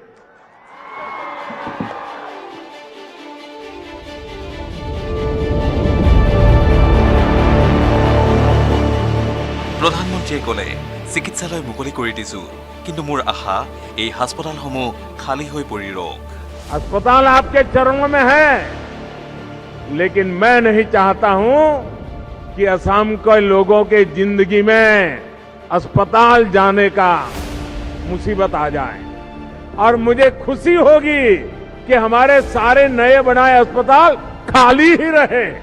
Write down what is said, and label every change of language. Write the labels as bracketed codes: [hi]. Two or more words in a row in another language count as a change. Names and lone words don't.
[as] প্ৰধানমন্ত্ৰীয়ে ক'লে, চিকিৎসালয় মুকলি কৰি দিছো, কিন্তু মোৰ আশা এই হাস্পতালসমূহ খালী হৈ পৰি ৰওক। [hi] अस्पताल आपके चरणों में है, लेकिन मैं नहीं चाहता हूं कि असम के लोगों के जिंदगी में अस्पताल जाने का मुसीबत आ जाए। और मुझे खुशी होगी कि हमारे सारे नए बनाए अस्पताल खाली ही रहे।